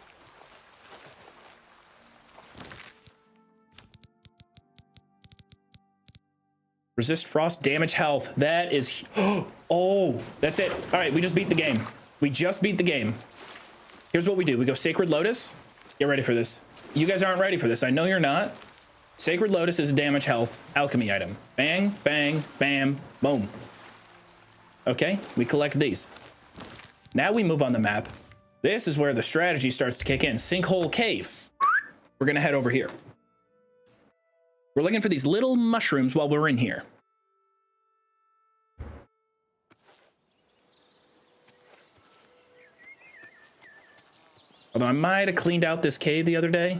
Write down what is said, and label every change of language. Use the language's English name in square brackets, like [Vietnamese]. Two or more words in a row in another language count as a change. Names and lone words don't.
[English] Resist frost, damage health. That is... Oh, that's it. All right, we just beat the game. We just beat the game. Here's what we do. We go Sacred Lotus. Get ready for this. You guys aren't ready for this. I know you're not. Sacred Lotus is a damage health alchemy item. Bang, bang, bam, boom. Okay, we collect these. Now we move on the map. This is where the strategy starts to kick in. Sinkhole Cave. We're gonna head over here. We're looking for these little mushrooms while we're in here. Although I might have cleaned out this cave the other day.